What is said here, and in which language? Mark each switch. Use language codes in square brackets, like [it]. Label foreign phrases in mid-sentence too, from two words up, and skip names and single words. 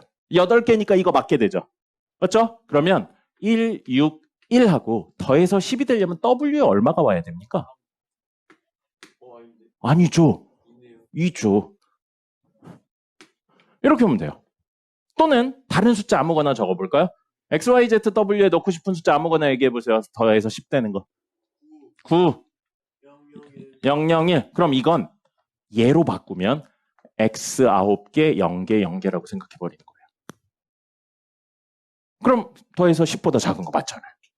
[ko] 8개니까 이거 맞게 되죠. 맞죠? 그러면 1, 6, 1 하고 더해서 10이 되려면 W에 얼마가 와야 됩니까? 아니죠. 2죠. 이렇게 하면 돼요. 또는 다른 숫자 아무거나 적어볼까요? x, y, z, w에 넣고 싶은 숫자 아무거나 얘기해보세요. 더해서 10 되는 거. 9, 0, 0, 1. 그럼 이건 얘로 바꾸면 x 9개, 0개, 0개라고 생각해버리는 거예요. 그럼 더해서 10보다 작은 거 맞잖아요.